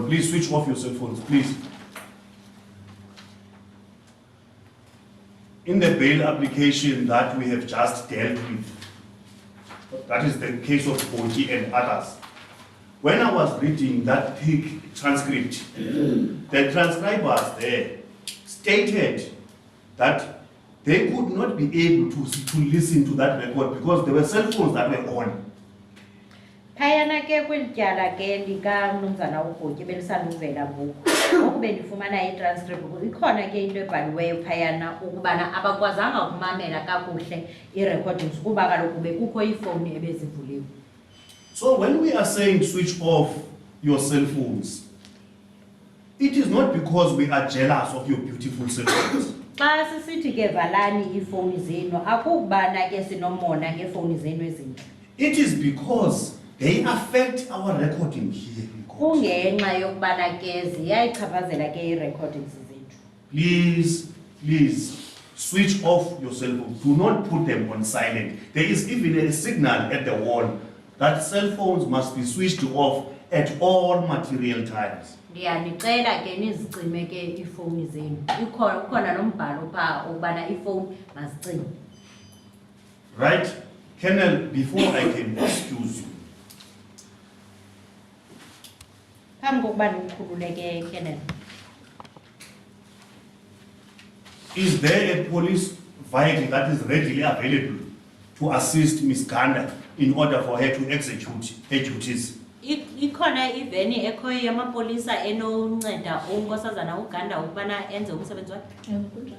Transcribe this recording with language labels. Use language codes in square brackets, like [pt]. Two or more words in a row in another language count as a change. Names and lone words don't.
[en] Please switch off your cell phones, please. In the bail application that we have just dealt with, that is the case of Boji and others. When I was reading that thick transcript, the transcribers there stated that they could not be able to listen to that record because there were cell phones that were on. [xh] Phayana ke kwelityala ke likamnumzana uGotyi belisanduvela ngoku. Ngoku bendifumana i-transcript ikhona ke into ebhaliweyo phayana ukubana abakwazanga ukumamela kakuhle i-recordings kuba kaloku bekukho iifowuni ebezivuliwe. [en] So when we are saying switch off your cell phones, it is not because we are jealous of your beautiful cell phones. [xh] Xa sisithi ke valani iifowuni zenu akukubana ke sinomona ngeefowuni zenu ezintle. [en] It is because they affect our recording here in court. [xh] Kungenxa yokubana ke ziyayichaphazela ke ii-recordings zethu. [en] Please switch off your cell phones. Do not put them on silent. There is even a signal at the wall that cell phones must be switched off at all material times. [xh] Ndiyanicela ke nizicime ke iifowuni zenu. Ukhona nombhalo phaa ukubana iifowuni mazicime. [en] Right? Colonel, before I can excuse you, [xh] Phambi kokuba ndikhululeke Kenneth. [en] is there a police vehicle that is readily available to assist Ms. Ganda in order for her to execute her duties? [xh] Ikhona iveni ekhoyo yamapolisa enonceda unkosazana uGanda ukubana enze umsebenzi wakhe? Ewe kunjalo.